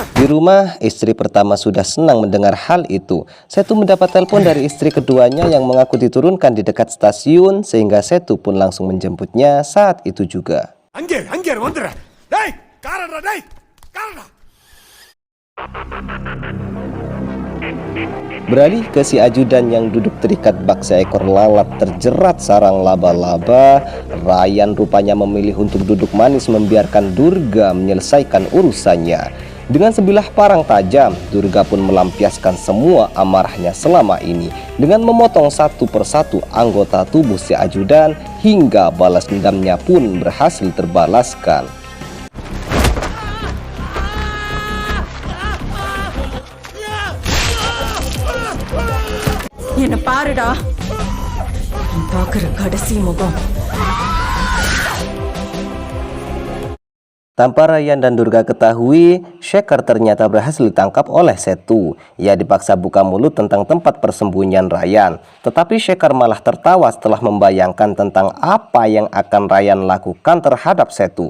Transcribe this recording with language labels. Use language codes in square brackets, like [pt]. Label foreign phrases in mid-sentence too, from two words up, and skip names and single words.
[id] rumah, istri pertama sudah senang mendengar hal itu. Setu mendapat telepon dari istri keduanya yang mengaku diturunkan di dekat stasiun, sehingga Setu pun langsung menjemputnya saat itu juga. [ta] Angger வந்துற டேய் காரடா டேய் காரடா. [id] Beralih ke si ajudan yang duduk terikat bak seekor lalat terjerat sarang laba-laba, Ryan rupanya memilih untuk duduk manis membiarkan Durga menyelesaikan urusannya. Dengan sebilah parang tajam, Durga pun melampiaskan semua amarahnya selama ini dengan memotong satu persatu anggota tubuh si ajudan hingga balas dendamnya pun berhasil terbalaskan. [ta] என்ன பாருடா பாக்குற கடைசி முகம். [id] Tanpa Ryan dan Durga ketahui, Shekhar ternyata berhasil ditangkap oleh Setu. Ia dipaksa buka mulut tentang tempat persembunyian Ryan. Tetapi Shekhar malah tertawa setelah membayangkan tentang apa yang akan Ryan lakukan terhadap Setu.